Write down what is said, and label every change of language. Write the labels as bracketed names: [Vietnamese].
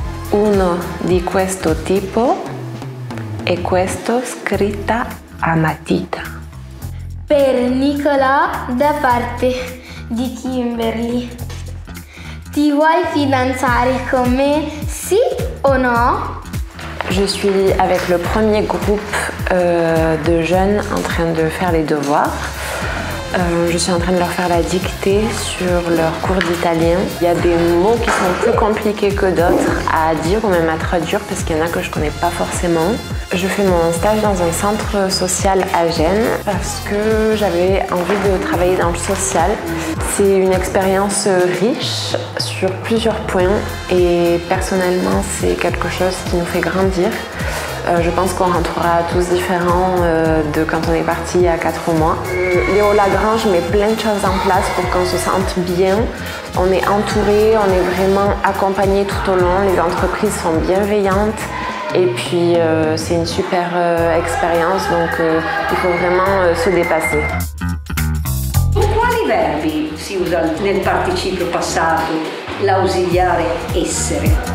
[Italian] Uno di questo tipo è questo scritta a matita. Per Nicolas da parte di Kimberly. Ti vuoi fidanzare con me, sì o no? [French] Je suis avec le premier groupe de jeunes en train de faire les devoirs. Je suis en train de leur faire la dictée sur leur cours d'italien. Il y a des mots qui sont plus compliqués que d'autres à dire ou même à traduire parce qu'il y en a que je ne connais pas forcément. Je fais mon stage dans un centre social à Gênes parce que j'avais envie de travailler dans le social. C'est une expérience riche sur plusieurs points et personnellement c'est quelque chose qui nous fait grandir. Je pense qu'on rentrera tous différents de quand on est parti il y a 4 mois. Léo Lagrange met plein de choses en place pour qu'on se sente bien. On est entouré, on est vraiment accompagné tout au long. Les entreprises sont bienveillantes et puis c'est une super expérience, donc il faut vraiment se dépasser. [Italian] Quali verbi si usa nel participio passato, l'ausiliare essere?